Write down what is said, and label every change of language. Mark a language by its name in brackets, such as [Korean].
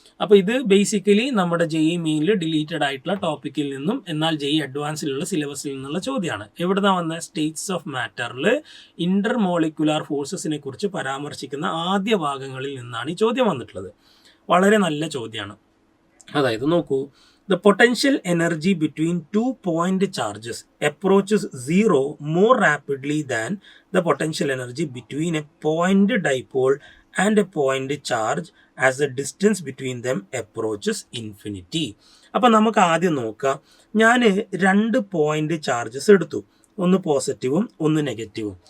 [Malayalam] അപ്പോൾ ഇത് ബേസിക്കലി നമ്മുടെ JEE മെയിനിൽ ഡിലീറ്റഡ് ആയിട്ടുള്ള ടോപ്പിക്കിൽ നിന്നും എന്നാൽ JEE അഡ്വാൻസിലുള്ള സിലബസിൽ നിന്നുള്ള ചോദ്യമാണ്. എവിടുന്ന വന്ന സ്റ്റേറ്റ്സ് ഓഫ് മാറ്ററിൽ ഇന്റർമോളിക്കുലർ ഫോഴ്സസിനെ കുറിച്ച് പരാമർശിക്കുന്ന ആദ്യ ഭാഗങ്ങളിൽ നിന്നാണ് ഈ ചോദ്യം വന്നിട്ടുള്ളത്. വളരെ നല്ല ചോദ്യമാണ്. അതായത് നോക്കൂ, [English] the potential energy between 2 point charges approaches zero more rapidly than the potential energy between a point dipole and a point charge as the distance between them approaches infinity. [Malayalam] അപ്പോൾ നമുക്ക് ആദ്യം നോക്കാം. ഞാൻ 2 പോയിന്റ് ചാർജസ് എടുത്തു, ഒന്ന് പോസിറ്റീവും ഒന്ന് നെഗറ്റീവും.